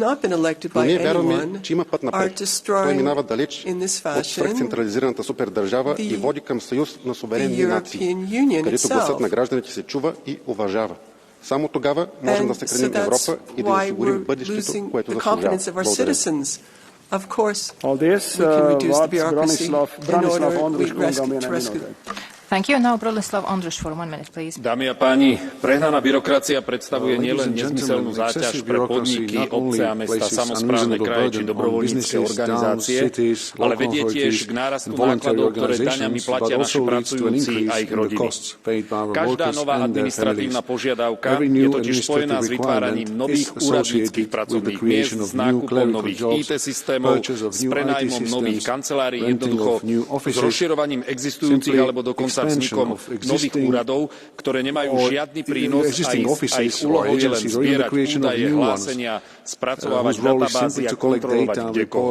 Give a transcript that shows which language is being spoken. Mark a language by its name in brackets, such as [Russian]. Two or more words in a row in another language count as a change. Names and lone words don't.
[Bulgarian] Но ние вярваме, че има път напред. Той минава далеч от свръхцентрализираната супердържава и води към съюз на суверенни нации, където гласът на гражданите се чува и уважава. Само тогава можем да съхраним Европа и да осигурим бъдещето, което заслужава. Благодаря. [English] Of course, we can reduce the bureaucracy in order to rescue. Thank you. Now Bronislav Ondruš for 1 minute, please. [Slovak] Dámy a páni, prehnaná byrokracia predstavuje nielen nezmyselnú záťaž pre podniky, obce a mesta, samosprávne kraje či dobrovoľnícke organizácie, ale vedie tiež k nárastu nákladov, ktoré daňami platia naši pracujúci a ich rodiny. Každá nová administratívna požiadavka je totiž spojená s vytváraním nových úradníckych pracovných miest, s nákupom nových IT systémov, s prenájmom nových kancelárií, jednoducho s rozširovaním existujúcich alebo dokonca vznikom nových úradov, ktoré nemajú žiadny prínos a ich úlohou je len zbierať údaje, hlásenia, spracovávať databázy a kontrolovať kdekoho.